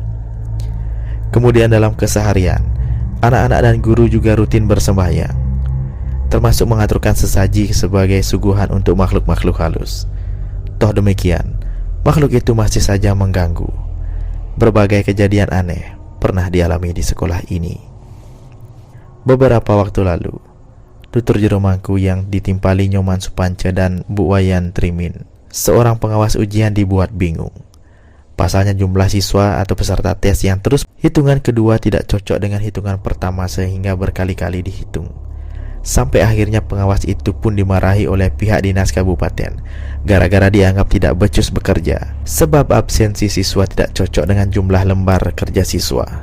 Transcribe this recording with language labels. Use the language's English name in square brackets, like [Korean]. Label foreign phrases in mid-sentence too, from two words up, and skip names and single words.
[Indonesian] Kemudian dalam keseharian, anak-anak dan guru juga rutin bersembahyang, termasuk mengaturkan sesaji sebagai suguhan untuk makhluk-makhluk halus. Toh demikian, makhluk itu masih saja mengganggu. Berbagai kejadian aneh pernah dialami di sekolah ini. Beberapa waktu lalu, Tutur Jero Mangku yang ditimpali Nyoman Supance dan Bu Wayan Trimin, seorang pengawas ujian, dibuat bingung. Pasalnya jumlah siswa atau peserta tes yang terus hitungan kedua tidak cocok dengan hitungan pertama sehingga berkali-kali dihitung. Sampai akhirnya pengawas itu pun dimarahi oleh pihak dinas kabupaten gara-gara dianggap tidak becus bekerja sebab absensi siswa tidak cocok dengan jumlah lembar kerja siswa.